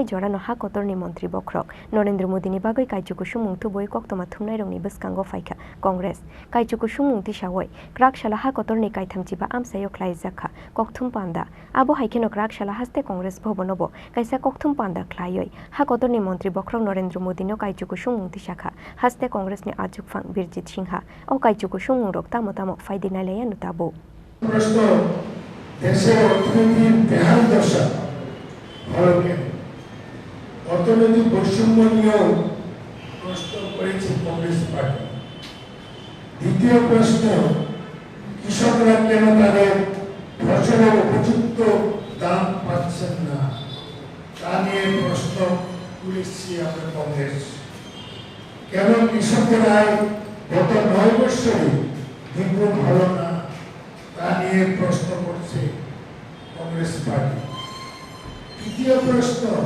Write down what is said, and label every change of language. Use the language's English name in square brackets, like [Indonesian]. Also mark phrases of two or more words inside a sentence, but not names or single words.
[Kok Borok] jorano ha kotorni mantri Bokhrok Narendra Modi ni bagoi kaijuku sumungtu boi koktoma thumnai rongni bwskango faikha Congress kaijuku sumungti sawoi krak shala ha kotorni kaithamchiba amsayo khlaijakha kokthum panda abohai kheno krak shala haste Congress bhobonobo kaisa kokthum panda khlaioi ha kotorni mantri Bokhrok Narendra Modi no kaijuku sumungti shakha haste Congress ni ajukphang Birjit Singha o kaijuku sumungrok tamo faidina leya nutabo [Bangla] প্রশ্ন দেশের অর্থনীতির বেহাল দশা ভালো কেন অর্থনৈতিক বৈষম্য নিয়েও প্রশ্ন করেছে কংগ্রেস পার্টি দ্বিতীয় প্রশ্ন কৃষকরা কেন তাদের ফসলের উপযুক্ত দাম পাচ্ছেন না তা নিয়ে প্রশ্ন তুলেছি আমরা কংগ্রেস কেন কৃষকের আয় গত 9 বছরে দ্বিগুণ হলো না তা নিয়ে প্রশ্ন করছে কংগ্রেস পার্টি তৃতীয় প্রশ্ন